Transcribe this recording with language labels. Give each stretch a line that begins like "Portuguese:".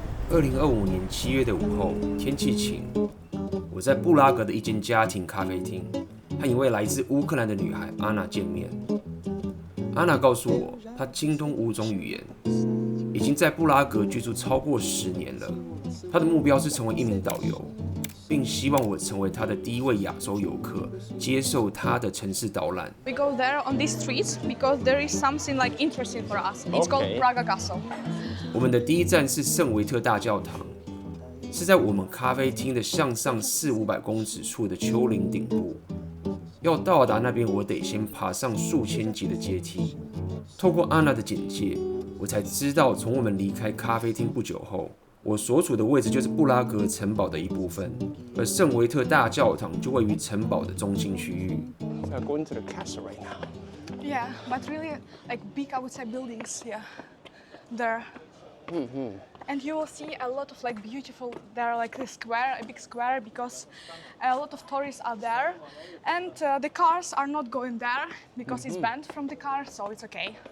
Chinese: 2025年7月的午后，天气晴，我在布拉格的一间家庭咖啡厅，和一位来自乌克兰的女孩安娜见面。安娜告诉我，她精通5种语言，已经在布拉格居住超过10年了。她的目标是成为一名导游，并希望我成为她的第一位亚洲游客，接受她的城市导览。
English: We go there on these streets because there is something like interesting for us. It's called Okay. Praga Castle.
Chinese: 我们的第一站是圣维特大教堂，是在我们咖啡厅的向上400-500公尺处的丘陵顶部。要到达那边，我得先爬上数千级的阶梯。透过安娜的简介，我才知道，从我们离开咖啡厅不久后，我所处的位置就是布拉格城堡的一部分，而圣维特大教堂就位于城堡的中心区域。
English: We are going to the castle right now. Yeah, but really like big, I would say, buildings. Yeah, there. And you will see a lot of like beautiful, there like a square, a big square, because a lot of tourists are there, and the cars are not going there because it's banned from the cars, so it's okay.